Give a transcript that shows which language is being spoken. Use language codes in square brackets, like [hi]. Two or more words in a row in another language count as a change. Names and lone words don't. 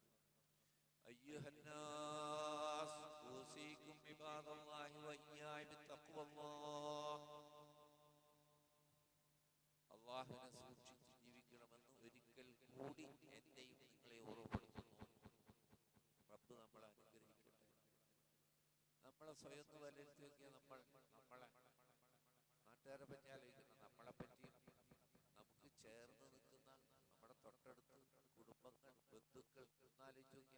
[ar] أيها الناس أوصيكم عباد الله وإياي بتقوى الله. [ml] അല്ലാഹുവിനെ സൂക്ഷിച്ച് ജീവിക്കണമെന്ന് ഒരിക്കൽ കൂടി എന്നെയും നിങ്ങളെ ഓർമ്മപ്പെടുത്തുന്നു. റബ്ബ് നമ്മളെ അനുഗ്രഹിക്കട്ടെ. നമ്മളെ സ്വയം വിലയിരുത്തി നോക്കിയാൽ നമ്മളെ നാട്ടുകാരെ പറ്റി ആലോചിക്കണം, നമ്മളെ പറ്റിയും നമുക്ക് ചേർന്ന് നിൽക്കുന്ന നമ്മുടെ തൊട്ടടുത്ത് കുടുംബങ്ങൾ, ബന്ധുക്കൾ എന്നാലോചിച്ച് നോക്കിയാൽ.